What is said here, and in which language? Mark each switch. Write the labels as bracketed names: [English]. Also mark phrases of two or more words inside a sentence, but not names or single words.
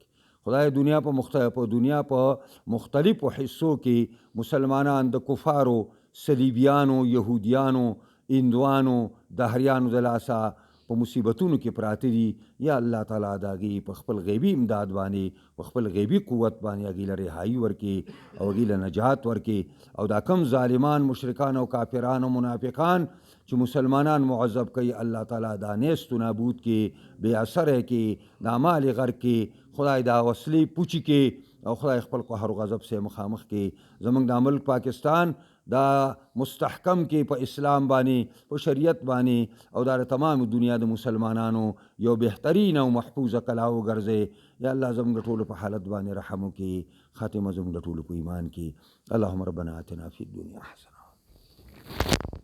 [Pashto] خدای دنیا په مختلفو حصو کې مسلمانان د کفارو، صلیبیانو، یهودیانو، هندوانو، دهریانو د لاسه په مصیبتونو کې پراته دي. یا الله تعالی د هغې په خپل غیبي امداد باندې، په خپل غیبي قوت باندې هغې له رهایي ورکړي او هغې له نجات ورکړي. او دا کم ظالمان، مشرکان او کافران او منافقان چې مسلمانان معذب کوي، الله تعالی دا نیست و نابود کې، بې اثره کې، دا مال غرق کې، خدای دا وسلې پوچي کې، او خدای خپل قهر و غضب سره مخامخ کې. زموږ دا ملک پاکستان دا مستحکم کې په اسلام باندې په شریعت باندې او دا تمام دنیا د مسلمانانو یو بهترین او محفوظه کلا وګرځي. یا الله زموږ ټولو په حالت باندې رحم وکړي، خاتمه زموږ ټولو په ایمان کې. [Arabic] اللهم ربنا آتنا فی الدنیا حسنه